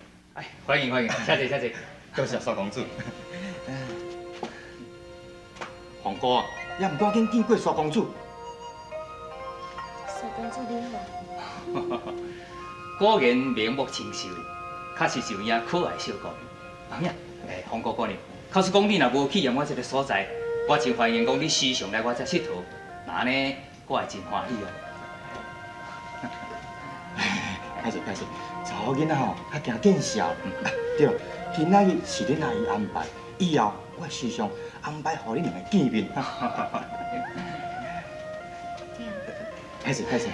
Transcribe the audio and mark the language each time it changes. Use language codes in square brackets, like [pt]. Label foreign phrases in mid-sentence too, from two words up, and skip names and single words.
[nan] 哎，欢迎，谢谢，多谢少公主。红哥啊，也唔赶紧见过少公主。少公主你好。果然面目清秀，确实是有影可爱小姑娘。阿娘，红哥姑娘。假使讲你若无去验我这个所在，我真欢迎讲你时常来我这佚佗，那安尼我会真欢喜哦。歹势，查某囡仔吼较惊见笑。对，今仔日是恁阿姨安排，以后我会时常安排互恁两个见面。歹势。